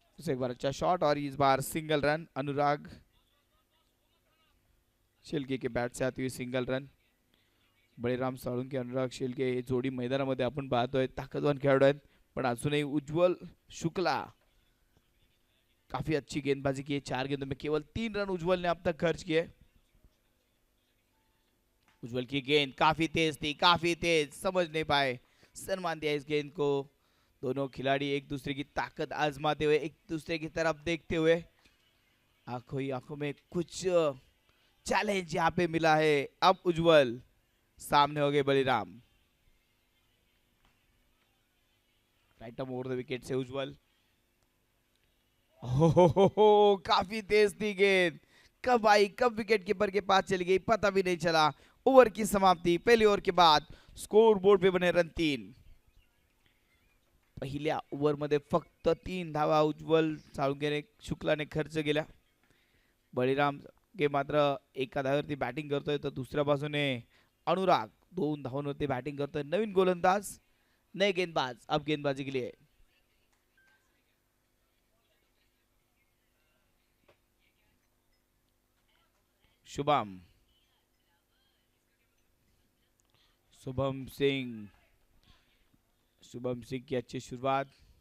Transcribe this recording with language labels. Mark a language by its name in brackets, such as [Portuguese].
[Hindi] एक बार अच्छा शॉट और इस बार सिंगल रन। अनुराग शेलके के बॅट से आती हुई सिंगल रन। [Marathi] बळीराम साळुंके, अनुराग शेलके ही जोडी मैदानामध्ये आपण पाहतोय, ताकदवान खेळाडू आहेत, [Hindi] पण अजूनही उज्जवल शुक्ला काफी अच्छी गेंदबाजी की है। 4 गेंदों में केवल 3 रन उज्जवल ने अब तक खर्च किए। उज्जवल की गेंद काफी तेज थी, काफी तेज, समझ नहीं पाए, सम्मान दिया इस गेंद को। दोनों खिलाड़ी एक दूसरे की ताकत आजमाते हुए, एक दूसरे की तरफ देखते हुए, आंखों ही आंखों में कुछ चैलेंज यहाँ पे मिला है। अब उज्जवल सामने हो गए Baliram. Right up over the wicket से उज्जवल। हो काफी तेज थी गेंद, कब आई, कब विकेट कीपर के पास चली गई, पता भी नहीं चला। ओवर की समाप्ति, पहले ओवर के बाद स्कोर बोर्ड पे बने रन 3। [Marathi] पहिल्या ओव्हर मध्ये फक्त 3 धावा उज्जवल साळुंकेने शुक्लाने खर्च केल्या। बळीराम के मात्र एका धावेवरती बॅटिंग करतोय, तर दुसऱ्या बाजूने अनुराग 2 धावांवरती बॅटिंग करतोय। नवीन गोलंदाज, [Hindi] नए गेंदबाज अब गेंदबाजी के लिए। शुभम, शुभम सिंह, शुभम सिंह की अच्छी शुरुआत।